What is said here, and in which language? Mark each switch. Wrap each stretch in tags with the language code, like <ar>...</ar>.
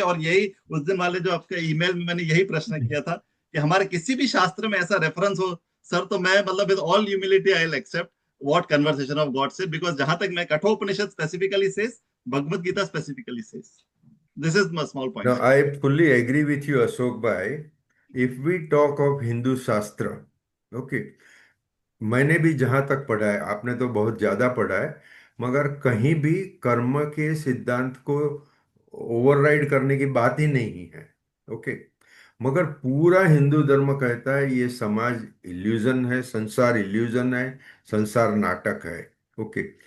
<hi>और यही उस दिन वाले जो आपके ईमेल में मैंने यही प्रश्न किया था कि हमारे किसी भी शास्त्र में ऐसा रेफरेंस हो सर, तो मैं मतलब</hi> <en>With all humility I will accept what conversation of God से, because जहां तक मैं Kathopanishad specifically says, Bhagavad Gita specifically says, this is my small Now, point. I fully agree with you, Ashok Bhai. If we talk of Hindu Shastra, okay,</en> <hi>मैंने भी जहाँ तक पढ़ा है, आपने तो बहुत ज़्यादा पढ़ा है, मगर कहीं भी कर्म के सिद्धांत को ओवरराइड करने की बात ही नहीं है। ओके। मगर पूरा हिंदू धर्म कहता है ये समाज इल्यूजन है, संसार इल्यूजन है, संसार नाटक है। ओके।</hi>